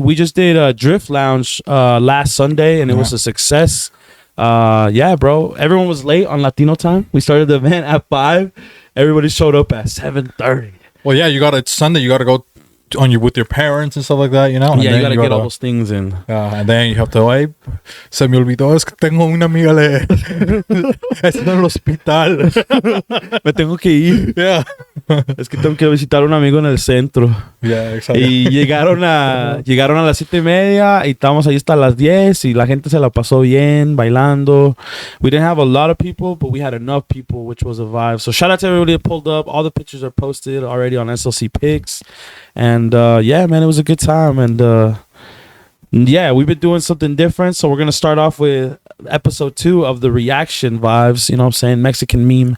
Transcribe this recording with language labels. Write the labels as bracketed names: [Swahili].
[English] We just did a Drift Lounge last Sunday, and it was a success. Yeah, bro. Everyone was late on Latino time. We started the event at 5. Everybody showed up at 7:30. Well, yeah, it's Sunday. You got to go with your parents and stuff like that, you know? Yeah, you got to get all those things in. And then you have to, [Spanish] ay, se me olvidó, es que tengo una amiga, está en el hospital. Me tengo que ir. [English] Yeah. [Spanish] Es que tengo que visitar a un amigo en el centro. [English] Yeah, exactly. [Spanish] Y llegaron a las 7:30 y estábamos ahí hasta las 10 y la gente se la pasó bien bailando. [English] We didn't have a lot of people, but we had enough people, which was a vibe. So shout out to everybody that pulled up. All the pictures are posted already on SLC Pics. And yeah, man, it was a good time. And yeah, we've been doing something different. So we're going to start off with episode 2 of the reaction vibes. You know what I'm saying? Mexican meme.